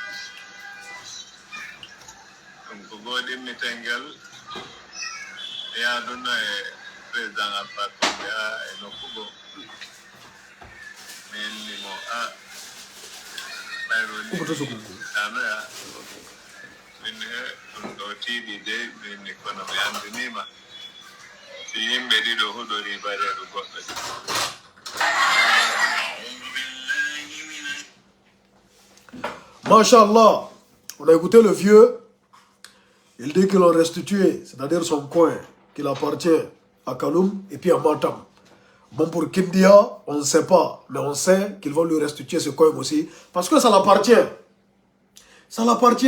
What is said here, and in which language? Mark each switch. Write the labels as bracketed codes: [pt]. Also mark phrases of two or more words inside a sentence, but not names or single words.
[ff] ɗum ko gooɗimmitenngel yaaduna e président Alpha Condé e nokkugo mi innimo ɓayro ni anoya minne ɗum ɗo tiiɗi de minni kono mi anndinima si yimɓe ɗiɗo huɗori bareeɗo goɗɗo [ar] Machallah. [fr] On a écouté le vieux. Il dit qu'ils l'ont restitué, c'est-à-dire son coin, qu'il appartient à Kaloum et puis à Matam. Bon, pour Kindia, on ne sait pas, mais on sait qu'ils vont lui restituer ce coin aussi, parce que ça l'appartient. Ça l'appartient.